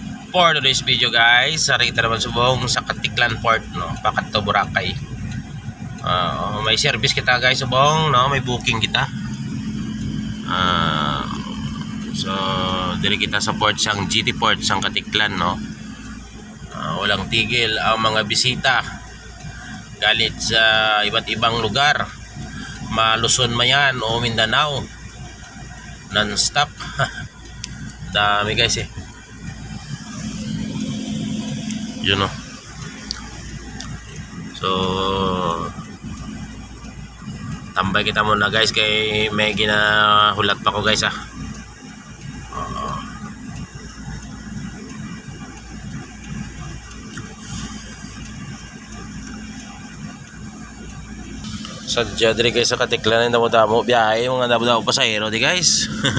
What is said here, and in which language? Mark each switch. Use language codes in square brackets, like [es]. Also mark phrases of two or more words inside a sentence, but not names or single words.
[en] For today's video guys, [hil] sarita naman subong sa Katiklan Port, no, Pakat to Boracay. May service kita guys subong, no, may booking kita. So diri kita sa port sang GT Port sang Katiklan, no. [tl] Walang tigil ang mga bisita galit sa iba't ibang lugar, Maluzon mayan o Mindanao, non-stop. Dami guys eh. Yun o. [hil] So tambay kita muna guys kay may ginahulat pa ko guys ah. Sadya diri guys sa Katiklan ang damo-damo biyahe mga damo-damo pasahero di guys.